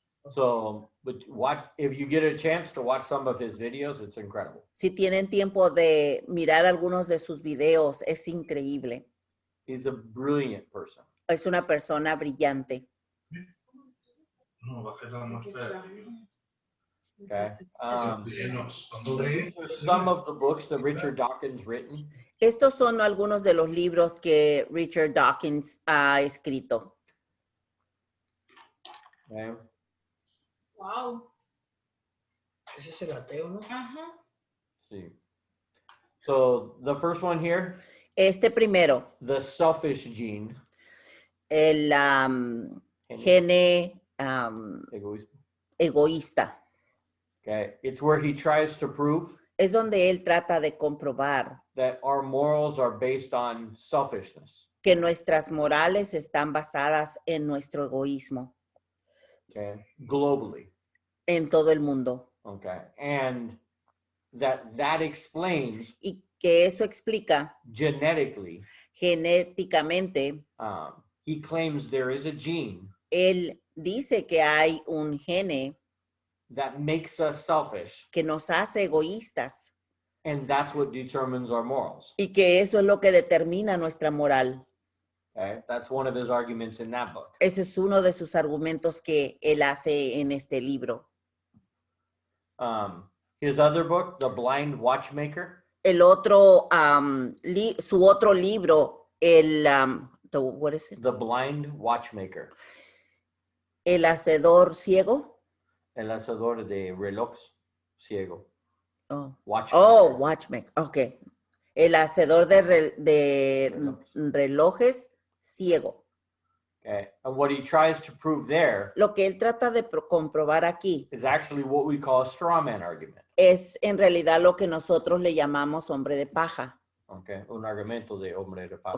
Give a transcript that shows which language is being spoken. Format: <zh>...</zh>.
<en>So, but if you get a chance to watch some of his videos, it's incredible.</en> <es>Si tienen tiempo de mirar algunos de sus videos, es increíble.</es> <en>He's a brilliant person.</en> <es>Es una persona brillante. No, bajé la muestra.</es> <en>Okay.</en> <es>Llenos. Cuando leí,</es> <en>Some of the books that Richard Dawkins written.</en> <es>Estos son algunos de los libros que Richard Dawkins ha escrito.</es> <en>Okay. Wow.</en> <es>Ese es el ateo, ¿no? Ajá.</es> <en>See. So the first one here,</en> <es>Este primero,</es> <en>the selfish gene.</en> <es>el gene Egoísmo. egoísta.</es> <en>Okay. It's where he tries to prove</en> <es>Es donde él trata de comprobar</es> <en>that our morals are based on selfishness.</en> <es>que nuestras morales están basadas en nuestro egoísmo</es> <en>Okay. Globally.</en> <es>en todo el mundo.</es> <en>Okay. And that explains</en> <es>Y que eso explica</es> <en>genetically.</en> <es>genéticamente,</es> <en>He claims there is a gene</en> <es>él dice que hay un gene</es> <en>that makes us selfish,</en> <es>que nos hace egoístas</es> <en>and that's what determines our morals.</en> <es>y que eso es lo que determina nuestra moral.</es> <en>Okay. That's one of his arguments in that book.</en> <es>Ese es uno de sus argumentos que él hace en este libro.</es> <en>His other book, The Blind Watchmaker,</en> <es>El otro, su otro libro,</es> <en>what is it? The Blind Watchmaker,</en> <es>El hacedor ciego. El Hacedor de Relojes Ciego. Oh,</es> <en>Watchmaker. watchmaker. Ok.</en> <es>El hacedor de relojes ciego.</es> <en>Okay. And what he tries to prove there</en> <es>Lo que él trata de comprobar aquí</es> <en>is actually what we call a straw man argument.</en> <es>es en realidad lo que nosotros le llamamos hombre de paja.</es> <en>Okay.</en> <es>Un argumento de hombre de paja.</es>